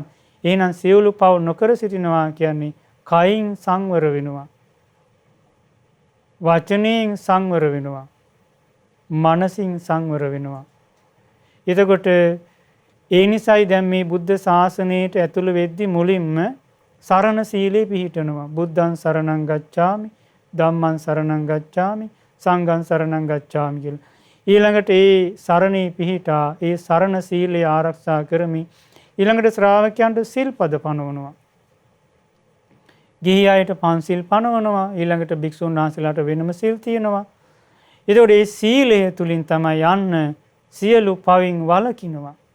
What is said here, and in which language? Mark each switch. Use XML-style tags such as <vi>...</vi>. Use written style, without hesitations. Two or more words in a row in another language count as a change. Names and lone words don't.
<si>එහෙනම් සියලු පව් නොකර සිටිනවා කියන්නේ කයින් සංවර වෙනවා, වචනයෙන් සංවර වෙනවා, මනසින් සංවර වෙනවා. එතකොට ඒ නිසයි දැන් මේ බුද්ධ ශාසනයට ඇතුළු වෙද්දී මුලින්ම සරණ සීලේ පිහිටනවා.</si> <pi>බුද්ධං සරණං ගච්ඡාමි, ධම්මං සරණං ගච්ඡාමි, සංඝං සරණං ගච්ඡාමි කියලා.</pi> <si>ඊළඟට ඒ සරණේ පිහිටා ඒ සරණ සීලය ආරක්ෂා කරමි. ඊළඟට ශ්‍රාවකයන්ට සිල්පද පනවනවා. ගිහි අයට පන්සිල් පනවනවා. ඊළඟට භික්ෂුන් වහන්සේලාට වෙනම සිල් තියෙනවා. එතකොට මේ සීලය තුලින් තමයි යන්න සියලු පවින් වළකිනවා.</si>